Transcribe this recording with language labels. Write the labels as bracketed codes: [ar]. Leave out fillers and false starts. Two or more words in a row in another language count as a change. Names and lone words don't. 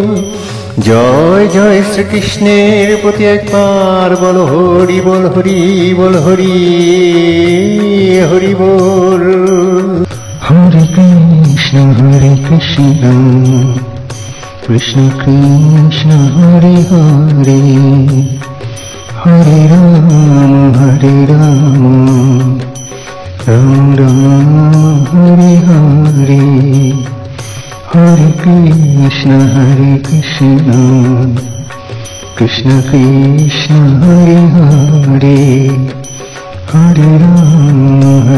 [bn] জয় জয় শ্রীকৃষ্ণের প্রতি একবার বল হরি বল হরি বল হরি হরি বল। [sa] হরে কৃষ্ণ কৃষ্ণ কৃষ্ণ হরে হরে, হরে রাম राम राम हरे हरे हरे कृष्ण कृष्ण कृष्ण हरे हरे हरे राम